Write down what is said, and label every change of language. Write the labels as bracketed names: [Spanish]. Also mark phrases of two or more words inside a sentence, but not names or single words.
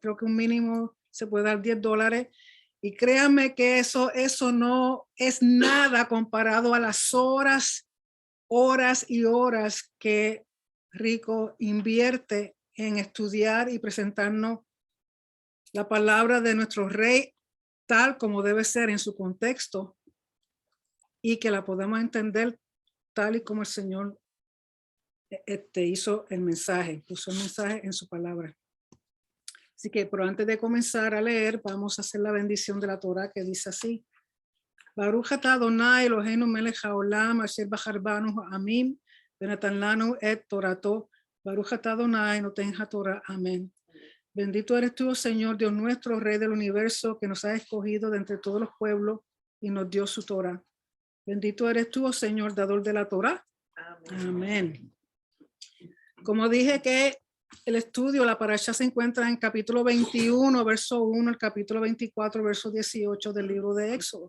[Spanish] Creo que un mínimo se puede dar $10, y créanme que eso no es nada comparado a las horas y horas que Rico invierte en estudiar y presentarnos la palabra de nuestro rey tal como debe ser en su contexto, y que la podamos entender tal y como el Señor hizo el mensaje, puso el mensaje en su palabra. Así que, pero antes de comenzar a leer, vamos a hacer la bendición de la Torah, que dice así: [Hebrew] ברוך אתה אדוני אלוהינו מלך העולם אשר בחר בנו העמים ונתן לנו את תורתו. ברוך אתה אדוני נותן התורה. [Spanish] Amén. Bendito eres tú, Señor Dios nuestro, Rey del universo, que nos ha escogido de entre todos los pueblos y nos dio su Torah. Bendito eres tú, Señor, dador de la Torah. Amén. Amén. Como dije que el estudio, la parasha, se encuentra en capítulo 21, verso 1, el capítulo 24, verso 18 del libro de Éxodo.